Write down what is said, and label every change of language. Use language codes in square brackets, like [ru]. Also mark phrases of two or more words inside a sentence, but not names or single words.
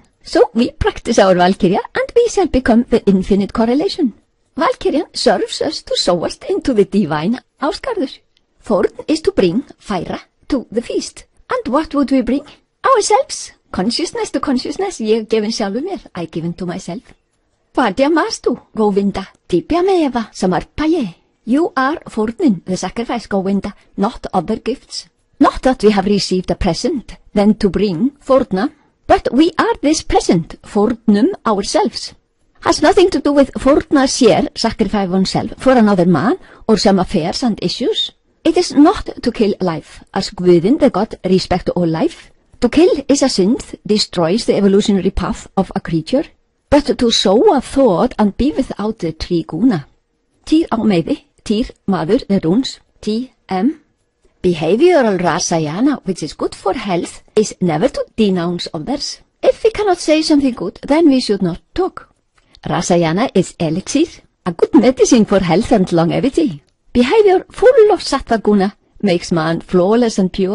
[en] So we practice our Valkyria and we shall become the infinite correlation. Valkyrian serves us to sow us into the divine Ásgarður. Fórn is to bring færa to the feast. And what would we bring? Ourselves. Consciousness to consciousness. [is] Ég gefin sjálfur mér. [en] I given to myself. [sa] Vadya mastu, [en] Govinda. [sa] Dipya meva samarpaye. [en] You are fórnin, the sacrifice, Govinda, not other gifts. Not that we have received a present, then to bring fórna, but we are this present, fórnum ourselves. Has nothing to do with [is] fórna sér, [en] sacrifice oneself for another man or some affairs and issues. It is not to kill life, as Guðinn the God respect all life. To kill is a synth, destroys the evolutionary path of a creature. But to sow a thought and be without the tree guna. [is] Týr á meiði, týr maður, [en] the runes, T.M. Behavioral rasayana, which is good for health, is never to denounce others. If we cannot say something good, then we should not talk. Rasayana is elixir, a good medicine for health and longevity. Behavior full of sattva guna makes man flawless and pure.